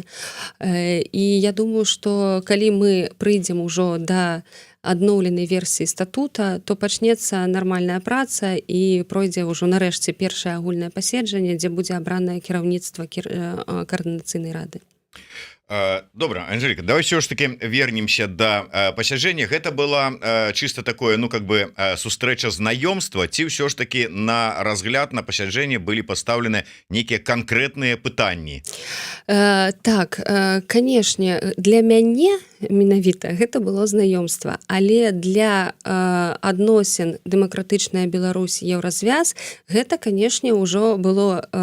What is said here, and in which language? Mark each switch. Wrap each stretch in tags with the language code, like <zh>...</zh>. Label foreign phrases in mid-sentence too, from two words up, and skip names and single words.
<be>І я думаю, што калі мы прыйдзем ужо да адноўленай версіі статута, то пачнецца нармальная праца і пройдзе ўжо нарэшце першае агульнае паседжанне, дзе будзе абранае кіраўніцтва каардынацыйнай рады.</be> <ru>Добра, Анжеліка, давай все ж таки вернемся до пасяджэння.</ru> <be>Гэта было</be> <ru>чисто такое, ну как бы</ru> <be>сустрэча знаёмства, ці ўсё ж таки на разгляд, на пасяджэнне былі пастаўлены нейкія канкрэтныя пытанні? Так, канешне, для мяне менавіта гэта было знаёмства, але для адносін дэмакратычная Беларусь, Еўразвяз, гэта, канешне, ўжо было,</be>